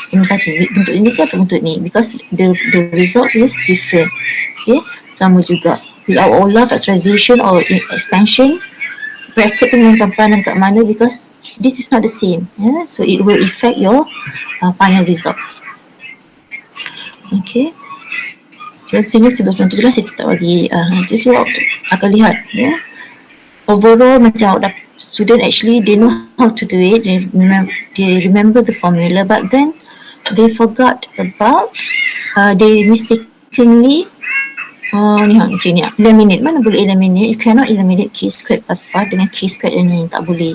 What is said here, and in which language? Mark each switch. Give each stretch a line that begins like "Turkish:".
Malay: Ini satu, bentuk ini ke atau bentuk ni,
English: because the result is different. Okay,
Malay: sama juga
English: with our olah factorization or expansion, bracket
Malay: tu menentukan peranan kat mana,
English: because this is not the same. So it will affect your final results.
Malay: Okay, so sini sudah tentu jelas, saya tak bagi nanti tu akan lihat.
English: Overall macam student actually they know how to do it, they remember the formula, but then they forgot about they mistakenly
Malay: ni macam ni,
English: eliminate.
Malay: Mana boleh
English: eliminate? You cannot eliminate k squared plus 5 dengan k squared
Malay: yang tak boleh.